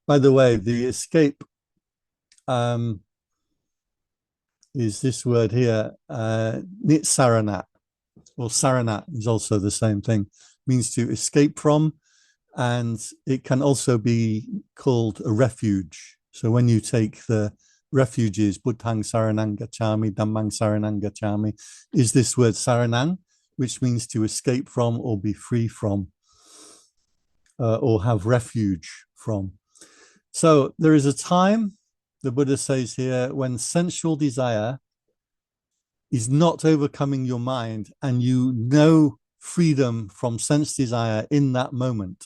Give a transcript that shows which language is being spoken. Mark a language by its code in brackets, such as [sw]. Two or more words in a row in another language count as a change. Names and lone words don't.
[en] By the way, the escape is this word here, nitsaranat, or saranat is also the same thing, means to escape from, and it can also be called a refuge. So when you take the refuges, [pi] Buddhang saranang gacchami, Dhammang saranang gacchami, [en] is this word saranang, which means to escape from or be free from, or have refuge from. So there is a time, the Buddha says here, when sensual desire is not overcoming your mind and you know freedom from sense desire in that moment.